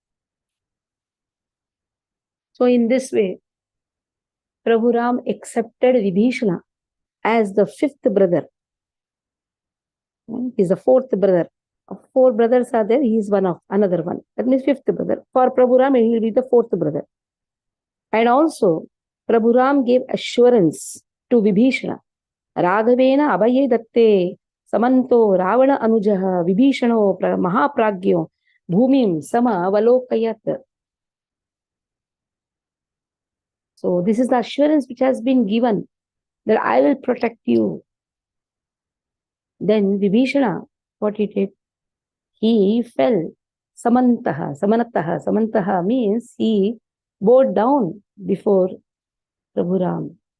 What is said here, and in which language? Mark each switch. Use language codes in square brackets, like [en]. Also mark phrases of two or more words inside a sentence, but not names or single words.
[en] So in this way, Prabhu Ram accepted Vibhishana as the fifth brother. He is the fourth brother. Four brothers are there, he is another one. That means fifth brother. For Prabhu Ram, he will be the fourth brother. And also, Prabhu Ram gave assurance to Vibhishana. [sa] Raghavena abhaye datte samanto ravana anujaha vibhishano mahapragyo bhumim sama avalokayat. [en] So this is the assurance which has been given that I will protect you. Then Vibhishana, what he did? He fell. Samantaha means he bowed down before Prabhu Ram.